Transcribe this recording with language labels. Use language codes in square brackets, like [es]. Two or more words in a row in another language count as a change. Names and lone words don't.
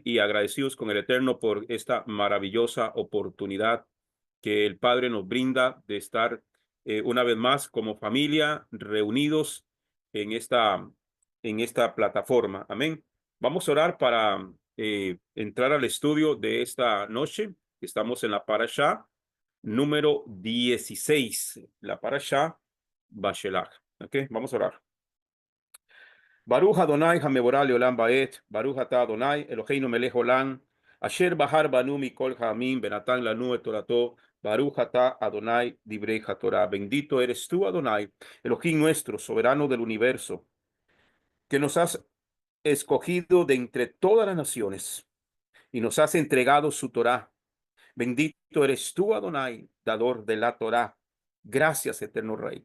[es] Y agradecidos con el Eterno por esta maravillosa oportunidad que el Padre nos brinda de estar una vez más como familia reunidos en esta plataforma. Amén. Vamos a orar para entrar al estudio de esta noche. Estamos en la parashá número 16, la parashá Bashelach. Okay, vamos a orar. [he] ברוך אדוני המבורך לעולם ועד, ברוך אתה אדוני אלוהינו מלך עולם, אשר בחר בנו מכל העמים ונתן לנו את תורתו, ברוך אתה אדוני דברי התורה. [es] Bendito eres tú, Adonai, Elohim nuestro, soberano del universo, que nos has escogido de entre todas las naciones y nos has entregado su Torah. Bendito eres tú, Adonai, dador de la Torah. Gracias, eterno Rey.